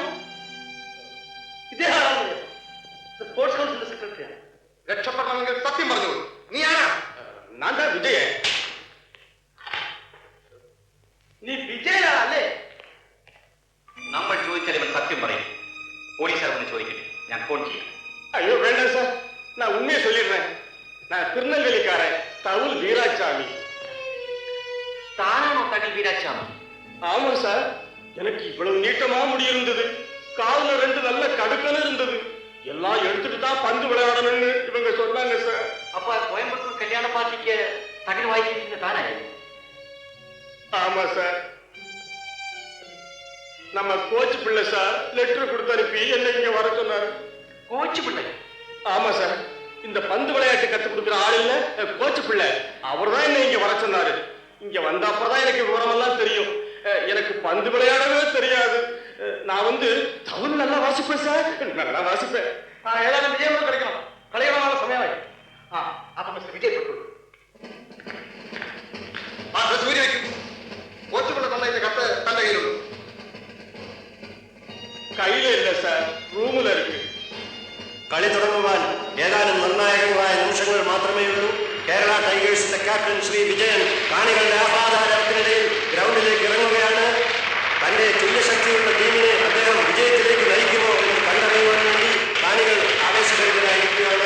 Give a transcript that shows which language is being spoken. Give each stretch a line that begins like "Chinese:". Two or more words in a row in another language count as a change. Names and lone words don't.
Malayalam: ഇദ്ദേഹമാണ് സ്പോർട്സ് കൗൺസിലിന്റെ സെക്രട്ടറിയാണ്. രക്ഷപ്പെടണമെങ്കിൽ സത്യം പറഞ്ഞോളൂ. നീ ആരാ? നാന്താ വിജയ. നീ വിജയനാണല്ലേ? നമ്മൾ ചോദിച്ചാൽ ഇവൻ സത്യം പറയും. പോലീസുകാർ ഒന്ന് ചോദിക്കട്ടെ, ഞാൻ ഫോൺ ചെയ്യാം.
Tamil: ஐயோ வேண்டாம் சார், நான் உண்மையை சொல்லிடுறேன். நான் திருநெல்வேலிக்காரன் தவுல் வீராசாமி.
Malayalam: താനാണോ തകൽ വീരാച്ചാമി?
Tamil: ஆமா சார், எனக்கு இவ்வளவு நீட்டமா முடி இருந்தது, கால்ல 2 நல்ல கடுக்கன இருந்தது. எல்லாம் எடுத்துட்டு தான் பந்து விளையாடணும்னு இவங்க சொன்னாங்க சார்.
Malayalam: അപ്പൊ കോയമ്പത്തൂർ കല്യാണ പാർട്ടിക്ക് തകൽ വായിച്ചിരിക്കുന്ന താനായിരുന്നു?
Tamil: ஆமா சார், நம்ம கோச் பிள்ளை சார் லெட்டர் கொடுத்து அனுப்பி என்ன இங்க வர சொன்னாரு.
Malayalam: കോച്ച് പിള്ളை?
Tamil: ஆமா சார், இந்த பந்து விளையாட்டு கத்து கொடுக்குற ஆள் இல்ல கோச் பிள்ளை, அவர் தான் என்ன இங்க வர சொன்னாரு. இங்க வந்த அப்புறம்தான் எனக்கு விவரமெல்லாம் தெரியும். எனக்கு பந்து விளையாடவே தெரியாது. நான் வந்து தவுல் நல்லா வாசிப்பேன் சார், நல்லா வாசிப்பேன்.
Malayalam: ഏതായാലും വിജയം കളിക്കണം. കളിക്കണമായ സമയമായി. അപ്പൊ മിസ്റ്റർ വിജയ് പെട്ടു സൂര്യ വയ്ക്കും. കോച്ചുപിള്ള തന്നതിന്റെ കത്ത് തന്റെ കയ്യിലുള്ളൂ.
Tamil: கையில இல்ல சார், റൂമിൽ இருக்கு.
Malayalam: കളി തുടങ്ങുവാൻ ഏതാനും നിർണായകങ്ങളായ നിമിഷങ്ങൾ മാത്രമേ ഉള്ളൂ. കേരള ടൈഗേഴ്സിന്റെ ക്യാപ്റ്റൻ ശ്രീ വിജയൻ കാണികളുടെ ആഹ്ലാദത്തിനിടയിൽ ഗ്രൗണ്ടിലേക്ക് ഇറങ്ങുകയാണ്. തന്റെ തുല്യശക്തിയുള്ള ടീമിനെ അദ്ദേഹം വിജയത്തിലേക്ക് നയിക്കുമോ എന്ന് കണ്ടറിയുവാൻ വേണ്ടി കാണികൾ ആവേശഭരിതരായിരിക്കുകയാണ്.